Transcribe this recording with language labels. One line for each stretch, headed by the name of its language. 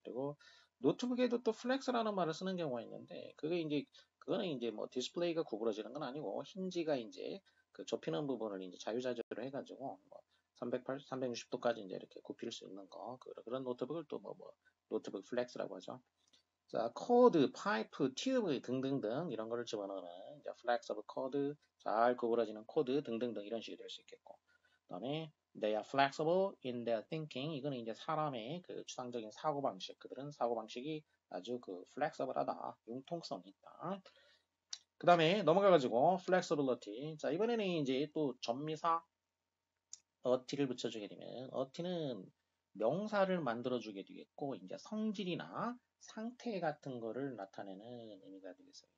Korean: 그리고 노트북에도 또 flex라는 말을 쓰는 경우가 있는데 그거는 이제 뭐 디스플레이가 구부러지는 건 아니고 힌지가 이제 그 좁히는 부분을 이제 자유자재로 해가지고 뭐 380, 360도까지 이제 이렇게 굽힐 수 있는 거 그런 노트북을 또 뭐 노트북 플렉스라고 하죠. 자, 코드, 파이프, 튜브 등등등 이런 거를 집어넣는 이제 flexible 코드, 잘 구부러지는 코드 등등등 이런 식이 될 수 있겠고.
English: 그다음에 they are flexible in their thinking.
Korean: 이거는 이제 사람의 그 추상적인 사고 방식. 그들은 사고 방식이 아주 그 flexible하다, 융통성이 있다. 그다음에 넘어가가지고 flexibility. 자, 이번에는 이제 또 전미사 어티를 붙여주게 되면 어티는 명사를 만들어주게 되겠고 이제 성질이나 상태 같은 거를 나타내는 의미가 되겠어요.